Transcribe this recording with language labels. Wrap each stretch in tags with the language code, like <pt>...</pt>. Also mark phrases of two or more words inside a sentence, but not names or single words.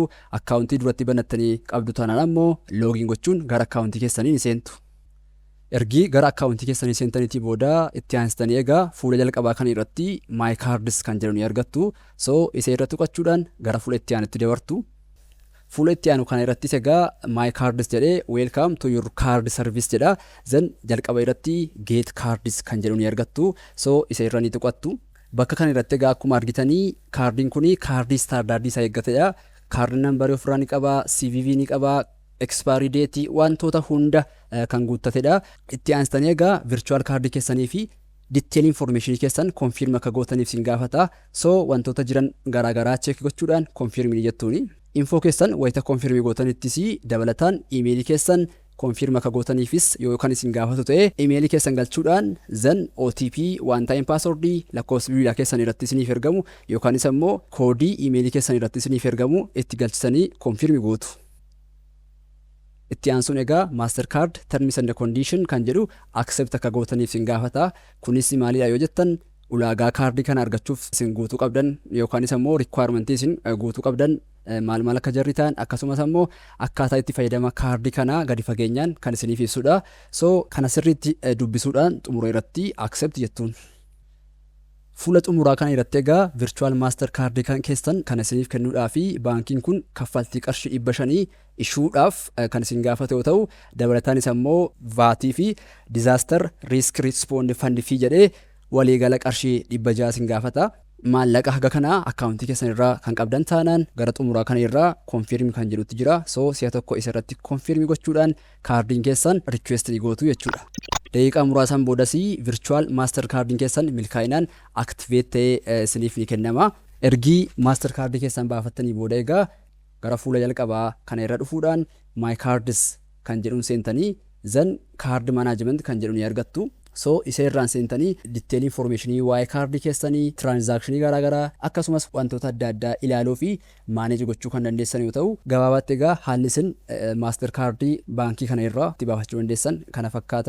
<om>Akkaawuntii duratti banattanii qabdu taanaan ammoo loogiin gochuun gara akkaawuntii keessanii ni seentu. Ergi gara akkaawuntii keessanii seentaniitii booda itti aansitanii egaa fuula jalqabaa kan irratti</om> <en>My Cards</en> <om>kan jedhu ni argattu. So isa irratti tuqachuudhaan gara fuula itti aanutti dabartu. Fuula itti aanu kana irrattis egaa</om> <en>My Cards</en> <om>jedhee</om> <en>Welcome to your card service</en> <om>jedha. Zan jalqaba irratti</om> <en>Get Cards</en> <om>kan jedhu ni argattu. So isa irra ni tuqattu. Bakka kana irratti egaa akkuma argitanii kaardiin kuni kaardii standardii isaa eeggatedha. Kaardiin nambarii ofirraa ni qaba, CVV ni qaba,</om> <en>expiry date</en> <om>wantoota hunda kan guuttatedha. Itti aansitanii egaa virtual kaardii keessanii fi</om> <en>detail information</en> <om>keessan confirm akka gootaniif sin gaafata. So wantoota jiran garaagaraa check gochuudhaan confirm ni jettuuni. Info keessan wayita confirm gootanittis dabalataan email keessan confirm akka gootaniifis yookaan isin gaafatu ta'e email keessan galchuudhaan zan OTP</om> <en>one time password</en> <om>lakkoofsa bilbilaa keessan irratti isiniif ergamu yookaanis ammoo koodii email keessan irratti isiniif ergamu itti galchisanii confirm gootu. Itti aansuun egaa MasterCard</om> <en>terms and condition</en> <om>kan jedhu accept akka gootaniif sin gaafata. Kunis maalidha yoo jettan ulaagaa kaardii kana argachuuf isin guutuu qabdan yookaanis ammoo requirement isin guutuu qabdan maal akka jarri ta'an akkasumas ammoo akkaataa itti fayyadama kaardii kana gadi fageenyaan kan isiniif ibsudha. So kana sirriitti dubbisuudhaan xumura irratti accept jettuun. Fuula xumuraa kana irratti egaa virtual MasterCard kan keessan kan isiniif kennuudhaa fi baankiin kun kaffaltii qarshii 500 ishuudhaaf kan isin gaafate yoo ta'u dabalataanis ammoo VAT fi</om> <en>disaster risk response fund fee</en> <om>jedhee waliigala qarshii 600 isin gaafata. Maallaqa haga kana akkaawuntii keessan irraa kan qabdan taanaan gara xumuraa kana irraa confirm kan jedhutti jira. So si'a tokko isa irratti confirm gochuudhaan kaardiin keessan request ni gootu jechuudha. Daqiiqaa muraasan boodasii virtual MasterCard keessan milkaa'inaan activate ta'ee isiniif ni kennama. Ergii MasterCard keessan baafattanii booda egaa gara fuula jalqabaa kana irra dhufuudhaan</om> <en>my cards</en> <om>kan jedhuun seentanii zan</om> <en>card management</en> <om>kan jedhu ni argattu. So isa irraan seentanii</om> <en>detail information</en> <om>waa'ee kaardii keessanii transaction garaagaraa akkasumas wantoota adda addaa ilaaluu fi manage gochuu kan dandeessan yoo ta'u, gabaabaatti egaa haalli isin MasterCard baankii kana irraa itti baafachuu dandeessan kana fakkaata.</om>